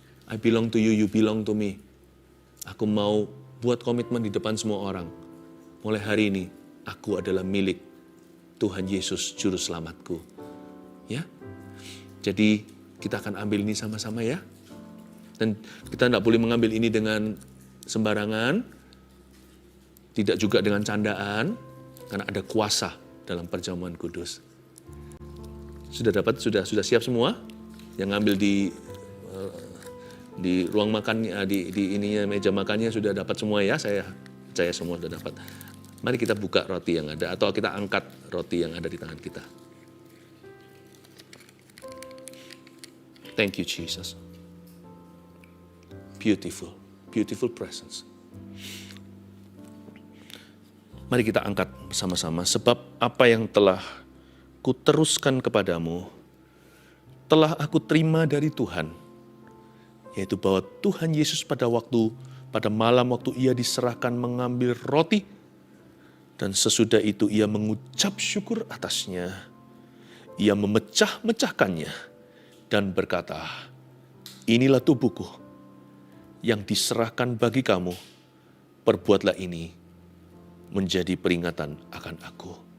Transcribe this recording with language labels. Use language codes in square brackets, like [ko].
[en] I belong to you, you belong to me. [id] Aku mau buat komitmen di depan semua orang. Mulai hari ini, aku adalah milik Tuhan Yesus, Juru Selamatku. Ya, jadi kita akan ambil ini sama-sama ya. Dan kita tidak boleh mengambil ini dengan sembarangan. Tidak juga dengan candaan, karena ada kuasa dalam perjamuan kudus. Sudah dapat, sudah siap semua? Yang ngambil di ruang makan, di ininya meja makannya sudah dapat semua ya. Saya percaya semua sudah dapat. Mari kita buka roti yang ada, atau kita angkat roti yang ada di tangan kita. [en] Thank you, Jesus. Beautiful, beautiful presence. [id] Mari kita angkat bersama-sama, sebab apa yang telah kuteruskan kepadamu, telah aku terima dari Tuhan, yaitu bahwa Tuhan Yesus pada malam waktu ia diserahkan mengambil roti, dan sesudah itu ia mengucap syukur atasnya, ia memecah-mecahkannya, dan berkata, inilah tubuhku yang diserahkan bagi kamu, perbuatlah ini menjadi peringatan akan aku.